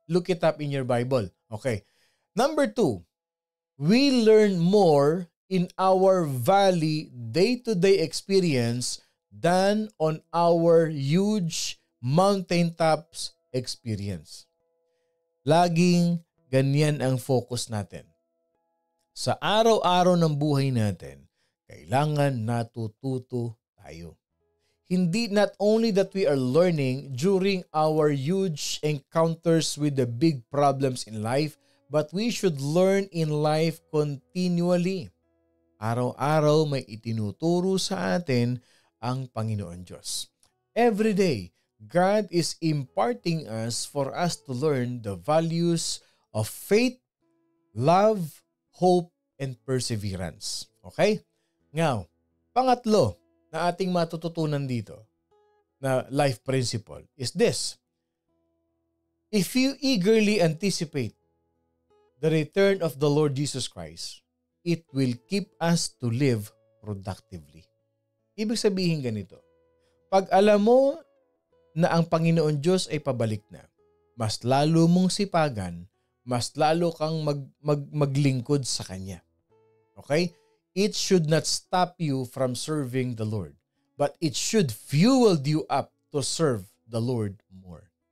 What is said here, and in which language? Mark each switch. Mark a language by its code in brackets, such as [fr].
[en] Look it up in your Bible. Okay. Number 2, we learn more in our valley day-to-day experience than on our huge mountaintops experience. [tl] Laging ganyan ang focus natin. Sa araw-araw ng buhay natin, kailangan natututo tayo. [en] Hindi not only that we are learning during our huge encounters with the big problems in life, but we should learn in life continually. [tl] Araw-araw may itinuturo sa atin ang Panginoon Diyos. [en] Every day, God is imparting us for us to learn the values of faith, love, hope, and perseverance. Okay? [tl] Now, pangatlo na ating matututunan dito na [en] life principle is this. If you eagerly anticipate the return of the Lord Jesus Christ, it will keep us to live productively. [tl] Ibig sabihin ganito, pag alam mo na ang Panginoon Diyos ay pabalik na, mas lalo mong sipagan, mas lalo kang maglingkod sa Kanya. [en] Okay? It should not stop you from serving the Lord, but it should fuel you up to serve the Lord more.